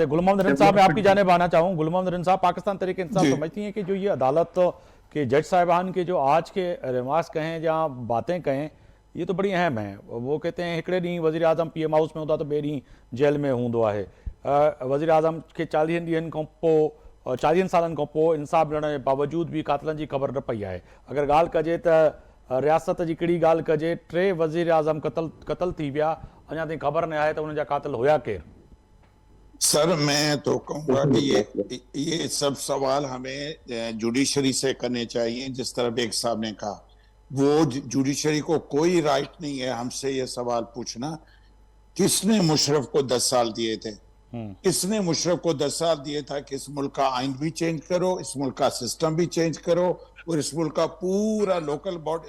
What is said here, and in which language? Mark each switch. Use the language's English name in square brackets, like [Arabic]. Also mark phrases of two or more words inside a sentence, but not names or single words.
[Urdu] گل محمد رن صاحب میں آپ کی جانب آنا چاہوں. گل محمد رن صاحب, پاکستان تحریک انصاف سمجھتی ہیں کہ جو یہ عدالت کے جج صاحبان کے جو آج کے ریمارکس کہیں جہاں باتیں کہیں یہ تو بڑی اہم ہیں. وہ کہتے ہیں [Sindhi] ہکڑے ڈیں [Urdu] وزیر اعظم پی ایم ہاؤس میں ہوتا تو [Sindhi] بے ڈیں [Urdu] جیل میں ہوندا ہے. وزیر اعظم کے [Sindhi] 40 ڏينهن खां पोइ 40 सालनि खां पोइ इंसाफ़ ॾियण जे बावजूद भी कातलनि जी ख़बर न पई आहे. अगर ॻाल्हि कजे त रियासत जी कहिड़ी ॻाल्हि कजे, 3 वज़ीर आज़म क़तल थी विया, अञा ताईं ख़बर न आहे त उन जा कातिल हुया केरु. [Urdu] سر میں تو کہوں گا کہ یہ سب سوال ہمیں جوڈیشری سے کرنے چاہئیں. جس طرح بیگ صاحب نے کہا، وہ جوڈیشری کو کوئی رائٹ نہیں ہے ہم سے یہ سوال پوچھنا کس نے مشرف کو 10 سال دیے تھے، کس نے مشرف کو 10 سال دیے تھا کہ اس ملک کا آئین بھی چینج کرو، اس ملک کا سسٹم بھی چینج کرو اور اس ملک کا پورا [English] local body.